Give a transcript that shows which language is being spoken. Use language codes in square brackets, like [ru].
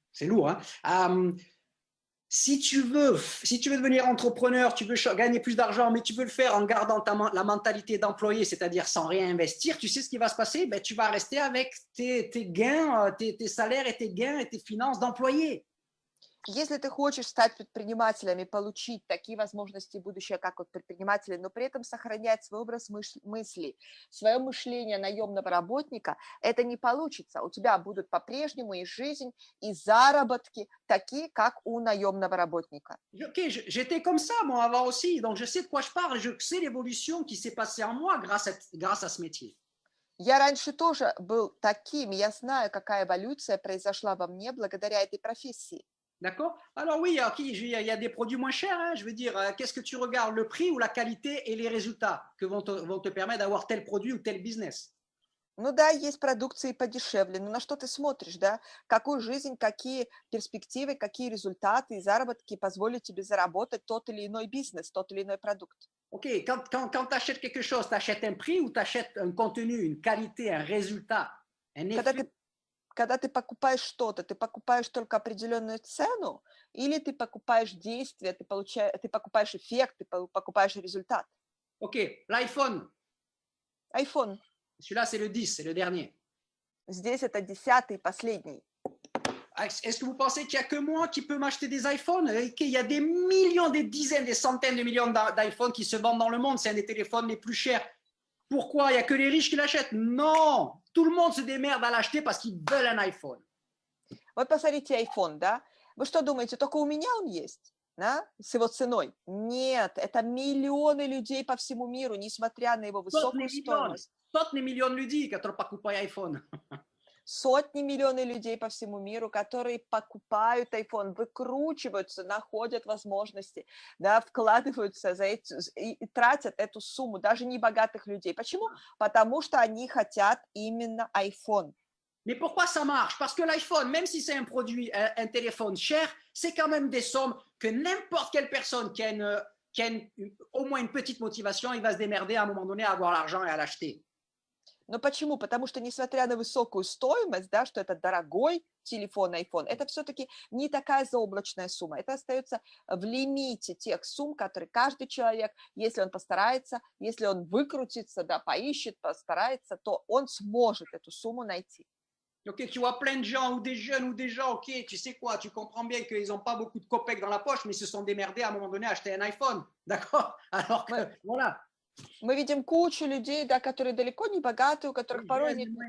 [fr] C'est lourd, hein? Si tu veux devenir entrepreneur, tu veux gagner plus d'argent, mais tu veux le faire en gardant la mentalité d'employé, c'est-à-dire sans rien investir, tu sais ce qui va se passer? Ben, tu vas rester avec tes gains, tes salaires et tes gains et tes finances d'employé. [ru] Если ты хочешь стать предпринимателем и получить такие возможности будущего, как вот предприниматели, но при этом сохранять свой образ мыслей, свое мышление наемного работника, это не получится. У тебя будут по-прежнему и жизнь, и заработки такие, как у наемного работника. [fr] Ok, j'étais comme ça, moi, avant aussi, donc je sais de quoi je parle, je sais l'évolution qui s'est passée en moi grâce à ce métier. [ru] Я раньше тоже был таким, я знаю, какая эволюция произошла во мне благодаря этой профессии. [fr] D'accord? Alors oui, il y a des produits moins chers, hein, je veux dire, qu'est-ce que tu regardes, le prix ou la qualité et les résultats que vont te permettre d'avoir tel produit ou tel business? [ru] Ну да, есть продукции подешевле, но на что ты смотришь, да? Какую жизнь, какие перспективы, какие результаты и заработки позволят тебе заработать тот или иной бизнес, тот или иной продукт. [fr] Ok, quand tu achètes quelque chose, tu achètes un prix ou tu achètes un contenu, une qualité, un résultat, un [ru] Когда [fr] effet? [ru] ты, когда ты покупаешь что-то, ты покупаешь только определенную цену, или ты покупаешь действие, ты покупаешь эффект, покупаешь результат. [fr] Ok, l'iPhone, [ru] iPhone. [fr] celui-là c'est le 10, c'est le dernier. [ru] Здесь это 10-й, последний. [fr] Est-ce que vous pensez qu'il n'y a que moi qui peux m'acheter des iPhones et qu'il y a des millions, des dizaines, des centaines de millions d'iPhones qui se vendent dans le monde? C'est un des téléphones les plus chers. Pourquoi? Il n'y a que les riches qui l'achètent? Non! Tout le monde se démerde à l'acheter parce qu'ils veulent un iPhone. [ru] Вот посмотрите iPhone, да? Вы что думаете, только у меня он есть? Да? С его ценой? Нет, это миллионы людей по всему миру, несмотря на его высокую стоимость. Sotne milioni ljudi kad pakupaju iPhone. Сотни миллионов людей по всему миру, которые покупают iPhone, выкручиваются, находят возможности, да, вкладываются и тратят эту сумму, даже не богатых людей. Почему? Потому что они хотят именно iPhone. [fr] Mais pourquoi ça marche? Parce que l'iPhone, même si c'est un produit, un téléphone cher, c'est quand même des sommes que n'importe quelle personne qui a au moins une petite motivation, il va se démerder à un moment donné à avoir l'argent et à l'acheter. [ru] Но почему? Потому что, несмотря на высокую стоимость, да, что это дорогой телефон iPhone, это все-таки не такая заоблачная сумма. Это остается в лимите тех сумм, которые каждый человек, если он постарается, если он выкрутится, да, поищет, постарается, то он сможет эту сумму найти. [fr] Ok, tu vois plein de gens ou des jeunes ou des gens, ok, tu sais quoi, tu comprends bien qu'ils n'ont pas beaucoup de copecs dans la poche, mais ils se sont démerdés à un moment donné à acheter un iPhone, d'accord? Alors que, voilà. [ru] Мы видим кучу людей, да, которые далеко не богатые, у которых порой нет...